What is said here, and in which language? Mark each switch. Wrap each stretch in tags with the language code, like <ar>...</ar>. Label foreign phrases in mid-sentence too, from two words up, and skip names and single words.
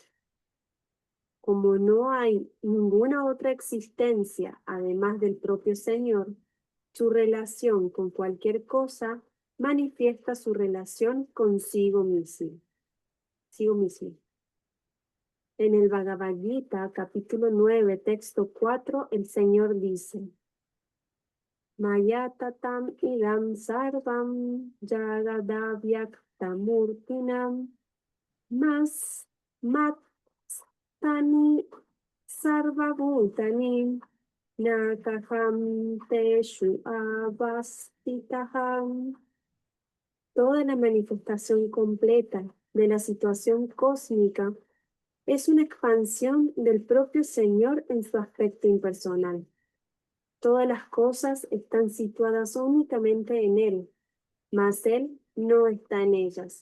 <es>Como no hay ninguna otra existencia además del propio Señor, su relación con cualquier cosa manifiesta su relación consigo mismo. En el Bhagavad Gita, capítulo 9, texto 4, el Señor dice:</es> <sa>मया ततमिदं सर्वं जगदव्यक्तमूर्तिना मत्स्थानि सर्वभूतानि न चाहं तेष्ववस्थितः.</sa> <es>Toda la manifestación completa de la situación cósmica es una expansión del propio Señor en su aspecto impersonal. Todas las cosas están situadas únicamente en Él, mas Él no está en ellas.</es>